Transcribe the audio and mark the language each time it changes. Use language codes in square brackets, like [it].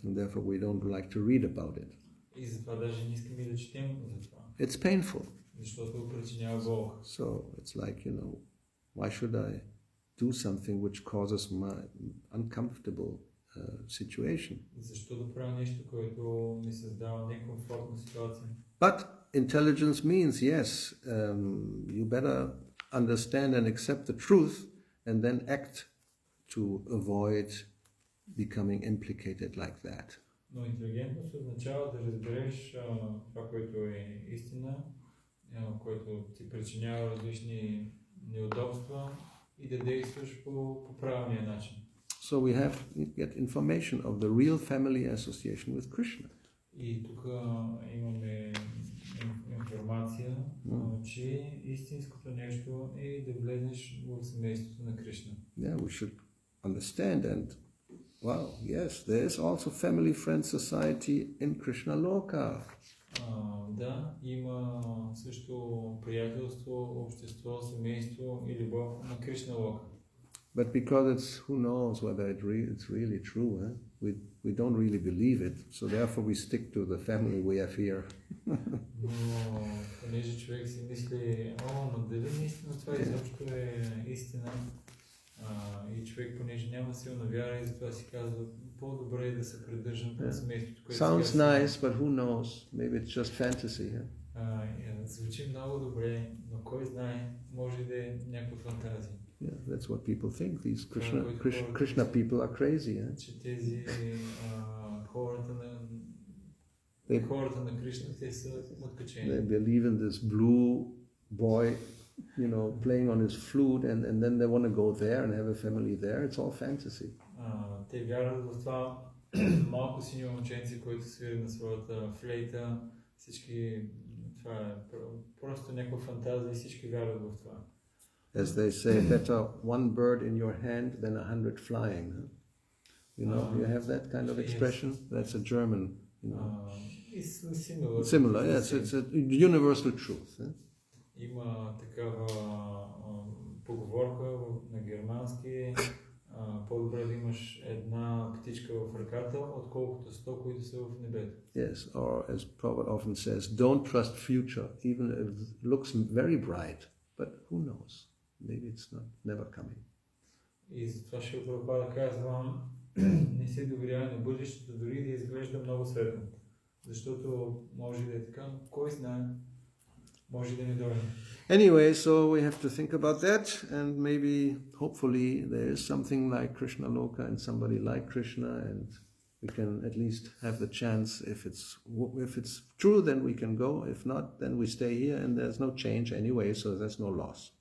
[en] And therefore we don't like to read about it. [bg] И затова даже не искаме да четем за това. [en] It's painful. [bg] Защото причинява болка. [en] So it's like, why should I do something which causes my uncomfortable situation? [bg] Защо да правя нещо, което ми създава некомфортна ситуация? [en] But intelligence means, yes, you better understand and accept the truth and then act to avoid becoming implicated like that. [bg] Но интелигентност означава да разбереш това, което е истина, което ти причинява различни неудобства и да действаш по правилния начин. [en] So we have to get information of the real family association with Krishna. [bg] И тук имаме информация, че истинското нещо е да влезеш в семейството на Кришна. [en] Yeah, we should understand and, wow, yes, there is also family friend society in Krishna Loka. [bg] Да, има също приятелство, общество, семейство и любов на Кришна Лока. [en] But because it's, who knows whether it's really true, we don't really believe it, so therefore we stick to the family we have here. [bg] Но понеже човек си мисли, но дали наистина това изобщо е истина, и човек понеже няма силна вяра и затова си казва, по-добре е да се придържам към семейството, което [en] Sounds nice, but who knows? Maybe it's just fantasy. [bg] Звучи много добре, но кой знае, може да е някаква фантазия. [en] Yeah, that's what people think. These Krishna people are crazy. [bg] Че тези хората хората на Кришна, те са откачени. [en] They believe in this blue boy, playing on his flute, and then they want to go there and have a family there. It's all fantasy. [bg] Те вярват в това малко синьо момченце, който свири на своята флейта. Всички, това е просто някаква фантазия и всички вярват в това. [en] As they say, better one bird in your hand than 100 flying. Huh? You have that kind of expression? Yes. That's a German, It's similar. Similar, yes. It's a universal truth. Huh? [bg] Има такава поговорка на германски. По-добре да имаш една птичка в ръката, отколкото 100, които са в небето. [en] Yes, or as Prabhupada often says, don't trust future, even if it looks very bright, but who knows? Maybe it's never coming. [bg] И затова Шрила Прабхупада казва, не се доверява на бъдещето, дори да изглежда много светло. Защото може да е така, кой знае, може да не дойде. [en] Anyway, so we have to think about that, and maybe, hopefully, there is something like Krishna Loka and somebody like Krishna, and we can at least have the chance. If it's true, then we can go. If not, then we stay here, and there's no change anyway, so there's no loss.